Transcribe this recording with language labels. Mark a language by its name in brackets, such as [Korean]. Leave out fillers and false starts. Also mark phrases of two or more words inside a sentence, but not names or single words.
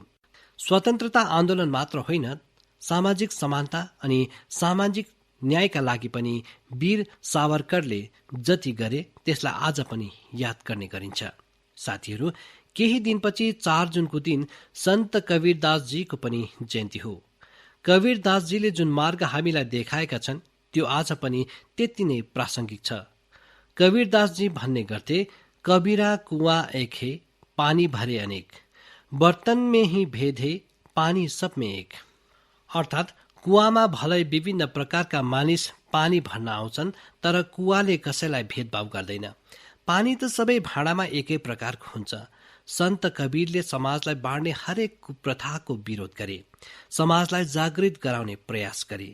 [Nepali] स्वतन्त्रता आन्दोलन मात्र होइन, सामाजिक समानता अनि सामाजिक न्यायका लागि पनि वीर सावरकरले जति गरे त्यसलाई आज पनि याद गर्ने गरिन्छ। साथीहरू, केही दिनपछि 4 जुनको दिन सन्त कवीरदासजीको पनि जयन्ती हो। कवीरदासजीले जुन मार्ग हामीलाई देखाएका छन् त्यो आज पनि त्यति नै प्रासंगिक छ। कवीरदासजी भन्ने गर्थे, [Hindi] कबीरा कुआं एक है, पानी भरे अनेक, बर्तन में ही भेद है, पानी सब में एक। [Nepali] अर्थात् कुवामा भलै विभिन्न प्रकारका मानिस पानी भर्न आउँछन्, तर कुवाले कसैलाई भेदभाव गर्दैन। पानी त सबै भाँडामा एकै प्रकारको हुन्छ। सन्त कबीरले समाजलाई बाँड्ने हरेक कुप्रथाको विरोध गरे, समाजलाई जागृत गराउने प्रयास गरे।